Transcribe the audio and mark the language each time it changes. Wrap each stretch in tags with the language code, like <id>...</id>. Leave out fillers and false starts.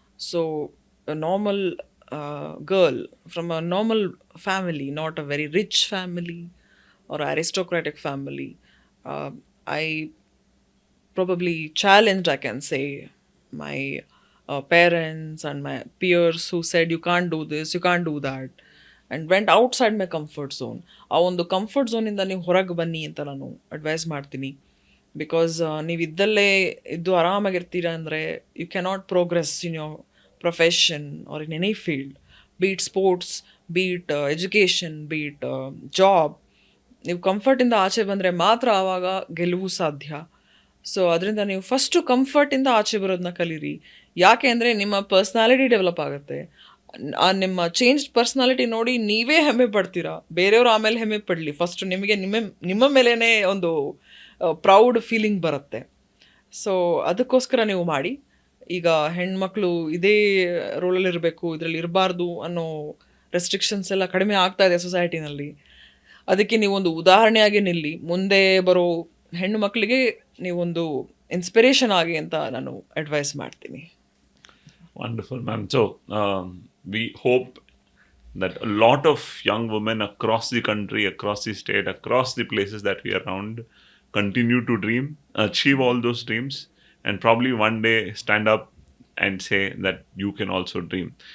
<en>So a normal girl from a normal family, not a very rich family or aristocratic family, I probably challenged, I can say, my parents and my peers who said you can't do this, you can't do that, and went outside my comfort zone.</en> <kn>ಆ ಒಂದು comfort ಝೋನಿಂದ ನೀವು ಹೊರಗೆ ಬನ್ನಿ ಅಂತ ನಾನು advice ಮಾಡ್ತೀನಿ. Because ನೀವು ಇದ್ದಲ್ಲೇ ಇದ್ದು ಆರಾಮಾಗಿರ್ತೀರಾ ಅಂದರೆ</kn> <en>You cannot progress in your profession or in any field, be it sports, be it education, be it job.</en> <kn>ನೀವು ಕಂಫರ್ಟಿಂದ ಆಚೆ ಬಂದರೆ ಮಾತ್ರ ಆವಾಗ ಗೆಲುವು ಸಾಧ್ಯ. ಸೊ ಅದರಿಂದ ನೀವು ಫಸ್ಟು ಕಂಫರ್ಟಿಂದ ಆಚೆ ಬರೋದನ್ನ ಕಲೀರಿ. ಯಾಕೆ ಅಂದರೆ ನಿಮ್ಮ ಪರ್ಸ್ನಾಲಿಟಿ ಡೆವಲಪ್ ಆಗುತ್ತೆ. ಆ ನಿಮ್ಮ ಚೇಂಜ್ ಪರ್ಸ್ನಾಲಿಟಿ ನೋಡಿ ನೀವೇ ಹೆಮ್ಮೆ ಪಡ್ತೀರಾ, ಬೇರೆಯವರು ಆಮೇಲೆ ಹೆಮ್ಮೆ ಪಡಲಿ, ಫಸ್ಟು ನಿಮಗೆ ನಿಮ್ಮ ಮೇಲೇ ಒಂದು</kn> <en>proud feeling</en> <kn>ಬರುತ್ತೆ. ಸೊ ಅದಕ್ಕೋಸ್ಕರ ನೀವು ಮಾಡಿ. ಈಗ ಹೆಣ್ಮಕ್ಳು ಇದೇ ರೋಲಲ್ಲಿ ಇರಬೇಕು, ಇದರಲ್ಲಿ ಇರಬಾರ್ದು ಅನ್ನೋ ರೆಸ್ಟ್ರಿಕ್ಷನ್ಸ್ ಎಲ್ಲ ಕಡಿಮೆ ಆಗ್ತಾ ಇದೆ ಸೊಸೈಟಿನಲ್ಲಿ. ಅದಕ್ಕೆ ನೀವೊಂದು ಉದಾಹರಣೆಯಾಗಿ ನಿಲ್ಲಿ, ಮುಂದೆ ಬರೋ ಹೆಣ್ಣು ಮಕ್ಕಳಿಗೆ ನೀವೊಂದು ಇನ್ಸ್ಪಿರೇಷನ್ ಆಗಿ ಅಂತ ನಾನು ಅಡ್ವೈಸ್ ಮಾಡ್ತೀನಿ.</kn> <en>Wonderful, ma'am. So, we hope that a lot of young women across the country, across the state, across the places that we are around, continue to dream, achieve all those dreams, and probably one day stand up and say that you can also dream.</en>